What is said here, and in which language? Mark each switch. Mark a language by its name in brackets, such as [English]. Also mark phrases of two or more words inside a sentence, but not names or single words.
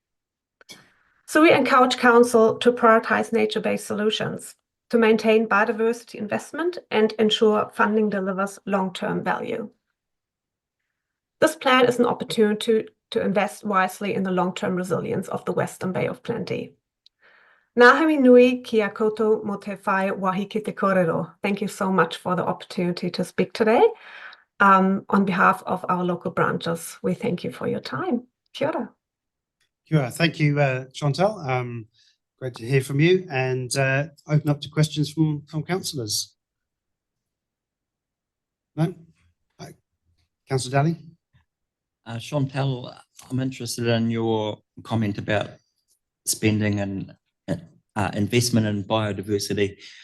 [English] So we encourage Council to prioritize nature-based solutions, to maintain biodiversity investment and ensure funding delivers long-term value. This plan is an opportunity to invest wisely in the long-term resilience of the Western Bay of Plenty. [Māori] Ngāhere nui kia koutou mo te whai wahi ki te kōrero. [English] Thank you so much for the opportunity to speak today. On behalf of our local branches, we thank you for your time. [Māori] Kia ora. Kia ora. [English] Thank you, Chantal. Great to hear from you, and open up to questions from councillors. No? Councillor Daly? Chantal, I'm interested in your comment about spending and investment in biodiversity.